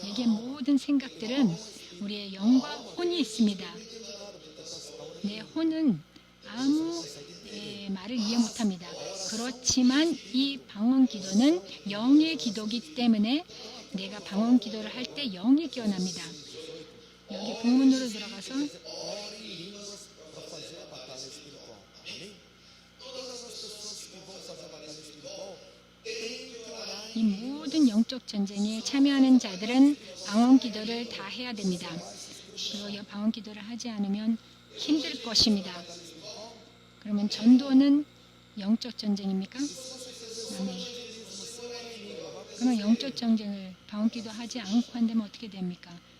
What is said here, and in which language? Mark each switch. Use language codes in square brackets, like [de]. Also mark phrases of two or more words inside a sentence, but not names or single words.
[ko] 내게 모든 생각들은 우리의 영과 혼이 있습니다. 내 혼은 아무 말을 이해 못합니다. 그렇지만 이 방언 기도는 영의 기도이기 때문에 내가 방언 기도를 할 때 영이 깨어납니다. 여기 본문으로 들어가서 [pt] Ore em línguas para fazer a batalha espiritual. Amém? Todas as pessoas que vão fazer a batalha espiritual têm que orar [ko] 이 모든 영적 전쟁에 참여하는 자들은 방언 기도를 다 해야 됩니다. 그리고 이 방언 기도를 하지 않으면 힘들 것입니다. 그러면 전도는 영적 전쟁입니까? 아멘. 그러면 영적 전쟁을 방언 기도 하지 않고 한다면 어떻게 됩니까?